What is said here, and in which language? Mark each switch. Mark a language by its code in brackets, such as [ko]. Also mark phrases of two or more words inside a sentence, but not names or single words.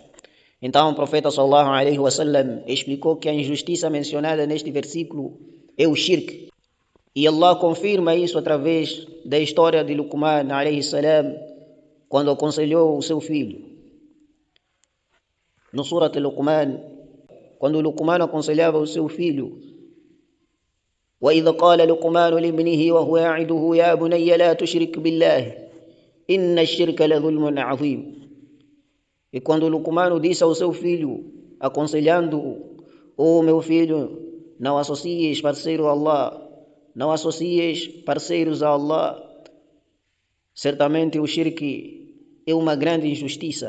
[pt] Então o profeta [ar] sallallahu alaihi wasallam [pt] explicou que a injustiça mencionada neste versículo é o shirk. E Allah confirma isso através da história de Luqman [ar] alaihi salam, [pt] quando aconselhou o seu filho. No Surat Luqman, quando Luqman aconselhava o seu filho: [ar] وَإِذْ قَالَ لُقْمَانُ لِابْنِهِ وَهُوَ يَعِظُهُ يَا بُنَيَّ لَا تُشْرِكْ بِاللَّهِ إِنَّ الشِّرْكَ لَظُلْمٌ عَظِيمٌ. [pt] E quando Luqman disse ao seu filho, aconselhando-o: "Oh meu filho, não associes parceiro a Allah, não associes parceiros a Allah. Certamente o shirk é uma grande injustiça.